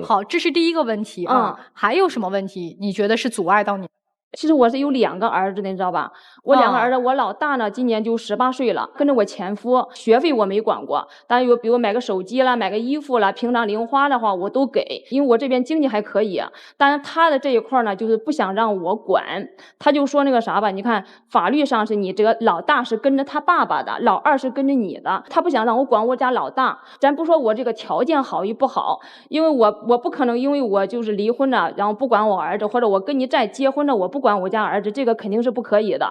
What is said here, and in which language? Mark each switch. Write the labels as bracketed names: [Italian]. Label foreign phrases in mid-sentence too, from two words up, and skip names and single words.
[Chinese] 好，這是第一個問題啊。還有什麼問題？你覺得是阻礙到你？其實我是有2個兒子的，你知道吧？我2個兒子，我老大呢今年就18歲了，跟着我前夫，學費我沒管過，但有比如買個手機啦，買個衣服啦，平常零花的話我都給，因為我這邊經濟還可以。但是他的這一塊呢，就是不想讓我管，他就說那個啥吧，你看法律上是你這個老大是跟着他爸爸的，老二是跟着你的，他不想讓我管我家老大。咱不說我這個條件好與不好，因為我不可能因為我就是離婚了，然後不管我兒子，或者我跟你再結婚了，我不管我家兒子，這個肯定是不可以的。